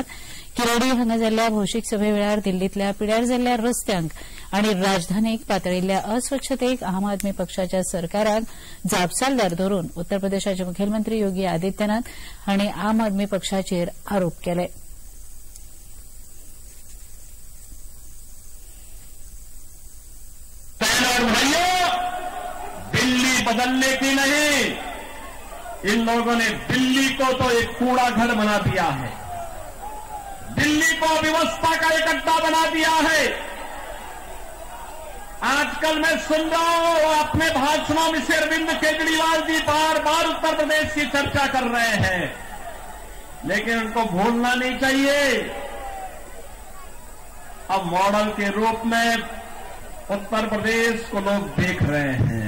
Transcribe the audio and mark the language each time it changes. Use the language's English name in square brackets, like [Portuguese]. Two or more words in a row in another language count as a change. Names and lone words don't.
[Konkani] किराडी हांगा जाल्ल्या भौशीक सभे वेळार दिल्लीतल्या पिड्यार जाल्ल्या रस्त्यांक आनी राजधानीक पातळिल्ल्या अस्वच्छतेक आम आदमी पक्षाच्या सरकाराक जापसालदार धरून उत्तर प्रदेशाचे मुखेलमंत्री योगी आदित्यनाथ हांणी आम आदमी पक्षाचेर आरोप केले. [Hindi] दिल्ली बदलने की नहीं, इन लोगों ने दिल्ली को तो एक कूड़ा घर बना दिया है. दिल्ली को व्यवस्था का एक अड्डा बना दिया है. आजकल मैं सुन रहा हूं अपने भाषणों में से अरविंद केजरीवाल जी बार बार उत्तर प्रदेश की चर्चा कर रहे हैं, लेकिन उनको भूलना नहीं चाहिए अब मॉडल के रूप में उत्तर प्रदेश को लोग देख रहे हैं.